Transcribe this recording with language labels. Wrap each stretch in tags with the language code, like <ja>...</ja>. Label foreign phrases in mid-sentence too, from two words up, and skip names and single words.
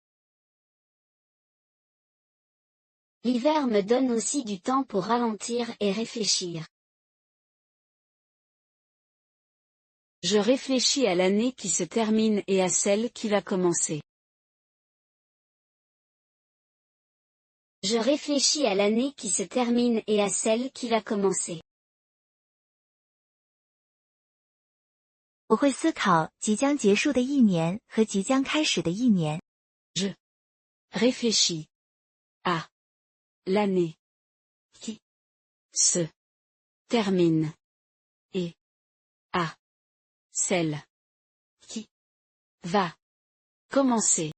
<fr>L'hiver me donne aussi du temps pour ralentir et réfléchir. Je réfléchis à l'année qui se termine et à celle qui va commencer. Je réfléchis à l'année qui se termine et à celle qui va commencer.</fr> <zh>我会思考即将结束的一年和即将开始的一年。</zh> <fr>Je réfléchis à l'année qui se termine et à celle qui va commencer.</fr>